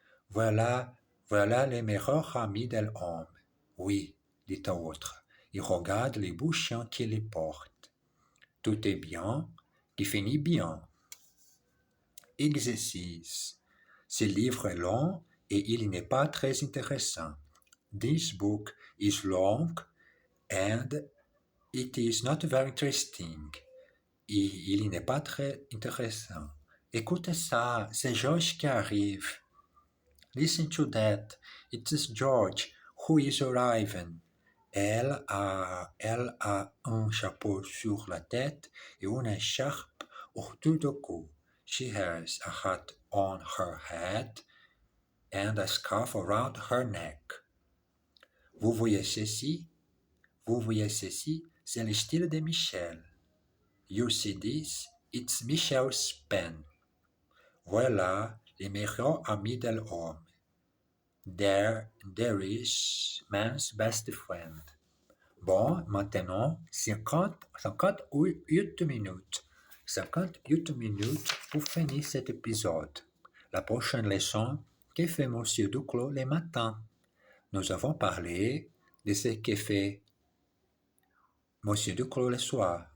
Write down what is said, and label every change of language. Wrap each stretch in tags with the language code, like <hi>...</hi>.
<fr>Voilà les meilleurs amis de l'homme. Oui, dit un autre. Il regarde les bouchons qu'il y porte. Tout est bien, qui finit bien. Exercice. Ce livre est long et il n'est pas très intéressant.</fr> <en>This book is long and it is not very interesting.</en> <fr>Il n'est pas très intéressant. Écoutez ça, c'est George qui arrive.</fr> <en>Listen to that. It is George who is arriving.</en> <fr>Elle a un chapeau sur la tête et une écharpe autour du cou.</fr> <en>She has a hat on her head and a scarf around her neck.</en> <fr>Vous voyez ceci? C'est le style de Michel.</fr> <en>You see this? It's Michel's pen.</en> <fr>Voilà les meilleurs amis de l'homme.</fr> <en>There is man's best friend.</en> <fr>Bon, maintenant, 58 minutes. 58 minutes pour finir cet épisode. La prochaine leçon, que fait Monsieur Duclos le matin? Nous avons parlé de ce que fait Monsieur Duclos le soir.</fr>